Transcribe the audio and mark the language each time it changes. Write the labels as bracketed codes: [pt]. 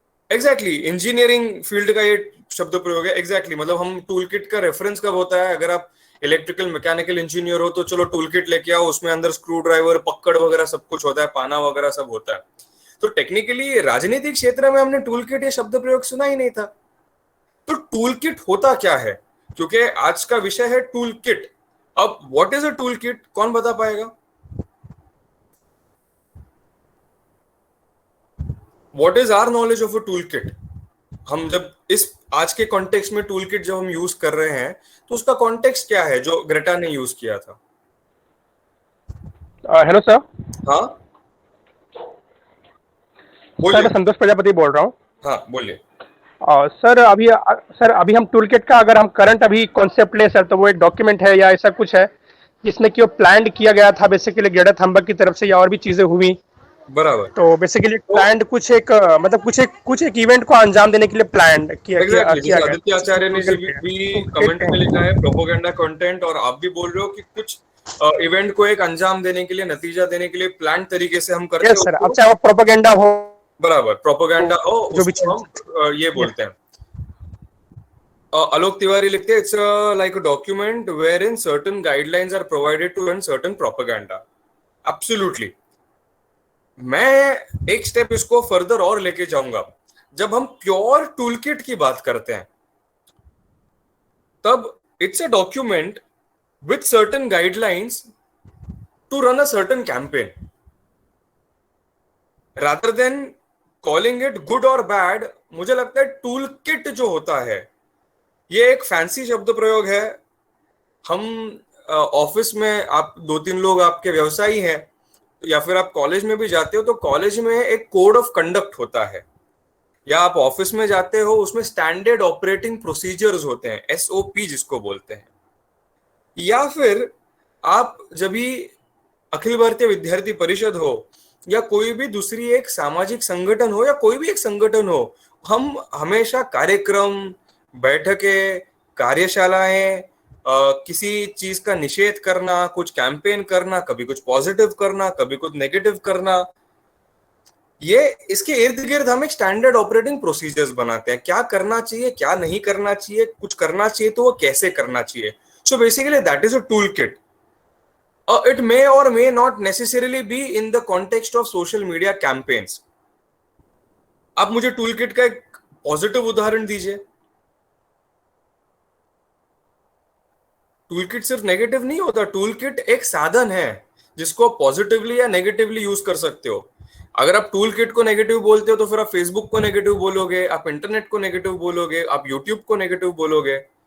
[hi] Exactly engineering field का ये शब्द प्रयोग है। एग्जैक्टली मतलब हम टूल किट का रेफरेंस कब होता है, अगर आप इलेक्ट्रिकल मैकेनिकल इंजीनियर हो तो चलो टूल किट लेके आओ, उसमें अंदर स्क्रू ड्राइवर पक्कड़ वगैरह सब कुछ होता है, पाना वगैरह सब होता है। तो टेक्निकली राजनीतिक क्षेत्र में हमने टूल किट ये शब्द प्रयोग सुना ही नहीं था। तो टूल किट होता क्या है, क्योंकि आज का विषय है टूल किट। अब [en] what is a [hi] tool kit, कौन बता पाएगा? [en] What is our knowledge of a tool kit? [hi] हम जब इस आज के कॉन्टेक्स्ट में टूल किट जब हम यूज कर रहे हैं, तो उसका कॉन्टेक्स्ट क्या है जो ग्रेटा ने यूज किया था? Hello sir. हाँ सर बोलिए। मैं संतोष प्रजापति बोल रहा हूँ। हाँ बोलिए। सर अभी हम टूलकिट का अगर हम करंट अभी कॉन्सेप्ट ले सर, तो वो एक डॉक्यूमेंट है या ऐसा कुछ है जिसमें कि वो प्लान किया गया था बेसिकली ग्रेटा थनबर्ग की तरफ से, या और भी चीजें हुई? बराबर। तो बेसिकली प्लान मतलब कुछ एक इवेंट को अंजाम देने के लिए प्लान एग्जैक्टली किया जैसे गया। आदित्य आचार्य ने जी भी कमेंट में लिखा है प्रोपोगेंडा कंटेंट, और आप भी बोल रहे हो कि कुछ इवेंट को एक अंजाम देने के लिए, नतीजा देने के लिए प्लान तरीके से हम करते [en] yes sir, [hi] हैं। अब चाहे वो प्रोपेगेंडा हो, बराबर, प्रोपोगेंडा हो, जो भी उसको हम ये बोलते हैं। Alok Tiwari लिखते हैं, [en] it's like a document wherein certain guidelines are provided to run certain propaganda. Absolutely. [hi] मैं एक स्टेप इसको फर्दर और लेके जाऊंगा। जब हम प्योर टूलकिट की बात करते हैं, तब [en] it's a document with certain guidelines to run a certain campaign. Rather than calling it good or bad, [hi] मुझे लगता है टूलकिट जो होता है ये एक फैंसी शब्द प्रयोग है। हम ऑफिस में, आप 2-3 लोग आपके व्यवसायी हैं, या फिर आप कॉलेज में भी जाते हो, तो कॉलेज में एक कोड ऑफ कंडक्ट होता है, या आप ऑफिस में जाते हो उसमें स्टैंडर्ड ऑपरेटिंग प्रोसीजर्स होते हैं, एसओपी जिसको बोलते हैं। या फिर आप जब भी अखिल भारतीय विद्यार्थी परिषद हो या कोई भी दूसरी एक सामाजिक संगठन हो या कोई भी एक संगठन हो, हम हमेशा कार्यक्रम, बैठकें, कार्यशालाएं, किसी चीज का निषेध करना, कुछ कैंपेन करना, कभी कुछ पॉजिटिव करना, कभी कुछ नेगेटिव करना, ये इसके इर्द गिर्द हम एक स्टैंडर्ड ऑपरेटिंग प्रोसीजर्स बनाते हैं। क्या करना चाहिए, क्या नहीं करना चाहिए, कुछ करना चाहिए तो वो कैसे करना चाहिए। [en] So basically that is a tool kit. It may or may not necessarily be in the context of social media campaigns. [hi] आप मुझे टूल किट का एक पॉजिटिव उदाहरण दीजिए। टूल किट सिर्फ नेगेटिव नहीं होता, टूल किट एक साधन है जिसको पॉजिटिवली या नेगेटिवली यूज कर सकते हो। अगर आप टूल किट को नेगेटिव बोलते हो तो फिर आप फेसबुक को नेगेटिव बोलोगे, आप इंटरनेट को नेगेटिव बोलोगे, आप यूट्यूब को नेगेटिव बोलोगे।